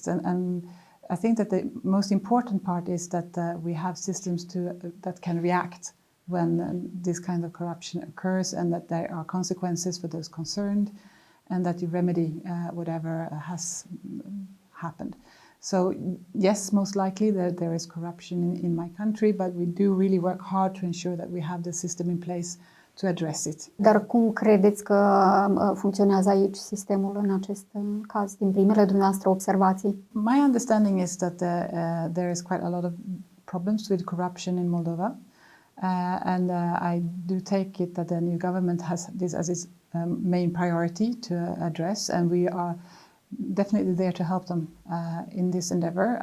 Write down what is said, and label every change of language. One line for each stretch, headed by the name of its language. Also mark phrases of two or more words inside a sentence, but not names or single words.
English: And I think that the most important part is that we have systems that can react when this kind of corruption occurs, and that there are consequences for those concerned, and that you remedy whatever has happened. So yes, most likely there is corruption in my country, but we do really work hard to ensure that we have the system in place to address it.
Romanian: Dar cum credeți că funcționează aici sistemul în acest caz, din primele dumneavoastră observații?
English: My understanding is that there is quite a lot of problems with corruption in Moldova. And I do take it that the new government has this as its main priority to address, and we are definitely there to help them in this endeavor.